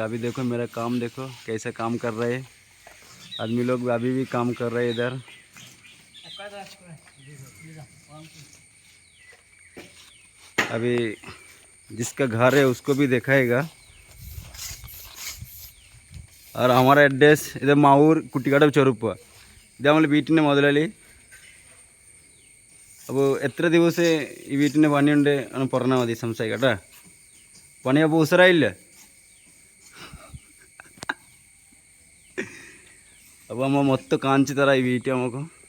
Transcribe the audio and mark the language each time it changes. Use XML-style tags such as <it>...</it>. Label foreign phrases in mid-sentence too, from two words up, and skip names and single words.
<hi>अभी देखो मेरा काम, देखो कैसे काम कर रहे हैं आदमी लोग, अभी भी काम कर रहे हैं इधर। अभी जिसका घर है उसको भी दिखाएगा। और हमारा एड्रेस इधर माऊर कुट्टिकाड चौरुप्प इधे</hi> <ml>നമ്മൾ വീട്ടിൻ്റെ മുതലാളി. അപ്പോൾ എത്ര ദിവസം ഈ വീട്ടിൻ്റെ പണിയുണ്ട് എന്ന് പറഞ്ഞാൽ മതി, സംസാരിക്കാം കേട്ടോ. പണി അപ്പോൾ ഉസറായില്ലേ? അപ്പോൾ നമ്മൾ മൊത്തം കാണിച്ചു തരാം ഈ വീട്ടിൽ നമുക്ക്.</ml>